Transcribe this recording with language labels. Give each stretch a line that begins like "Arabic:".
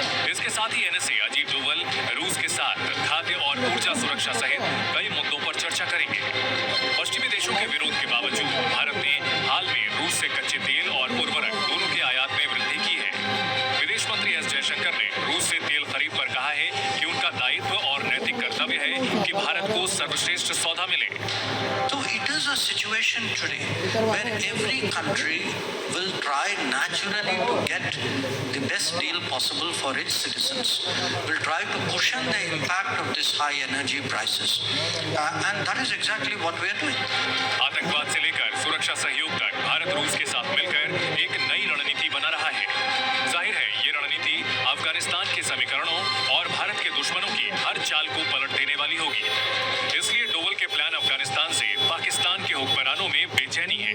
Hindi: इसके साथ ही एनएसए अजीत डोवल रूस के साथ खाद्य और ऊर्जा सुरक्षा सहित कई मुद्दों पर चर्चा करेंगे। पश्चिमी देशों के विरोध के बावजूद भारत ने हाल में रूस से कच्चे तेल और उर्वरक दोनों के आयात में वृद्धि की है। विदेश मंत्री एस जयशंकर ने रूस से तेल खरीद पर कहा है कि उनका दायित्व और नैतिक कर्तव्य है कि भारत को सर्वश्रेष्ठ सौदा मिले।
English: So it is a situation today where every country will try naturally to get the best deal possible for its citizens, will try to cushion the impact of this high energy prices, and that is exactly what we are doing.
Hindi: आतंकवाद से लेकर सुरक्षा सहयोग तक भारत रूस के साथ मिलकर एक नई रणनीति बना रहा है। जाहिर है ये रणनीति अफगानिस्तान के समीकरणों और भारत के दुश्मनों की हर चाल को पलट देने वाली होगी। इसलिए डोवल के प्लान अफगानिस्तान से पाकिस्तान के हुक्मरानों में बेचैनी है।